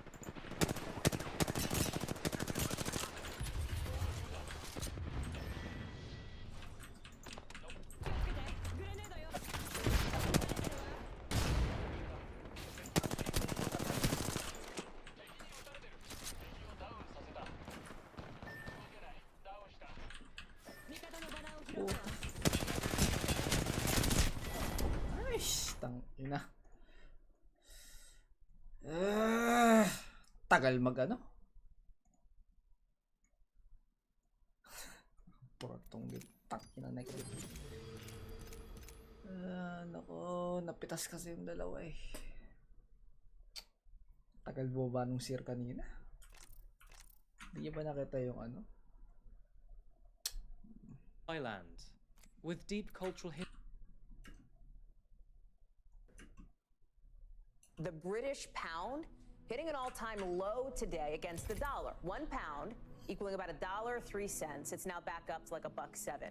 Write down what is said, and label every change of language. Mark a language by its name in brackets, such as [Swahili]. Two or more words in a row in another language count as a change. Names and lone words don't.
[Japanese] 気をつけて。グレネードよ。敵に撃たれてる。敵をダウンさせた。動けない。ダウンした。味方のバナーを拾ったわ。 [Filipino] Ay, tang ina. Tagal mag ano? Portong gitak ina negative. Nako, napitas kasi yung dalawa eh. Tagal mo ba nung sir kanina? Hindi niyo ba nakita yung ano? [English] Thailand, with deep cultural history. The British pound hitting an all-time low today against the dollar. 1 pound equaling about $1.03. It's now back up to like $1.07.